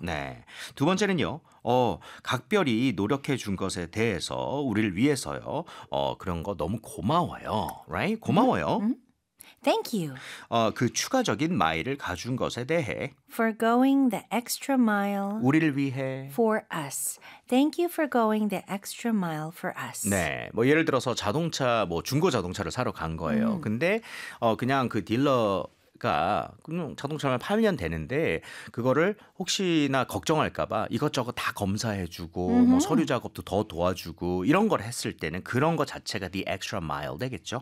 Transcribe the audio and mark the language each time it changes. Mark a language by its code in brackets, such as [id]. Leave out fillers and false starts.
[ko] 네. 두 번째는요. 각별히 노력해 준 것에 대해서 우리를 위해서요. 그런 거 너무 고마워요. Right? 고마워요. [en] Thank you. [ko] 그 추가적인 마일을 가준 것에 대해. [en] For going the extra mile. [ko] 우리를 위해. [en] For us. Thank you for going the extra mile for us. [ko] 네. 뭐 예를 들어서 자동차, 뭐 중고 자동차를 사러 간 거예요. 근데 그냥 그 딜러 그냥 자동차를 팔면 되는데 그거를 혹시나 걱정할까봐 이것저것 다 검사해주고 뭐 서류 작업도 더 도와주고 이런 걸 했을 때는 그런 것 자체가 the extra mile 되겠죠?